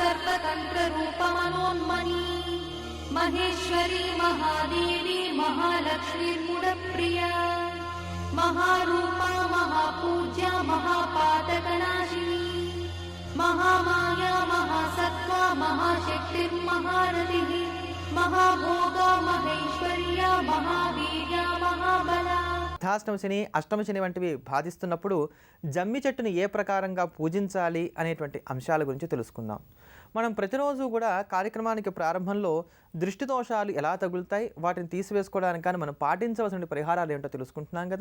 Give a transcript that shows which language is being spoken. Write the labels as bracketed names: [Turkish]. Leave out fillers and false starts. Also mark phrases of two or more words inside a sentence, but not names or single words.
[Sanskrit] सर्वतन्त्ररूपमनोन्मनी महेश्वरी महादेवी महालक्ष्मीर्मुडप्रिया महारूपा महापूज्या महापातकनाशिनी महामाया महासत्त्वा महाशक्तिर्महारथिः महाभोगा महेश्वर्या महावीर्या महाबला [Telugu] అర్ధాష్టమ శని అష్టమ శని వంటివి బాధిస్తున్నప్పుడు జమ్మి చెట్టుని ఏ ప్రకారంగా పూజించాలి అనేటువంటి అంశాల గురించి తెలుసుకుందాం. మనం ప్రతిరోజు కూడా కార్యక్రమానికి ప్రారంభంలో దృష్టి దోషాలు ఎలా తగులుతాయి, వాటిని తీసివేసుకోవడానికి కానీ మనం పాటించవలసిన పరిహారాలు ఏంటో తెలుసుకుంటున్నాం కదా.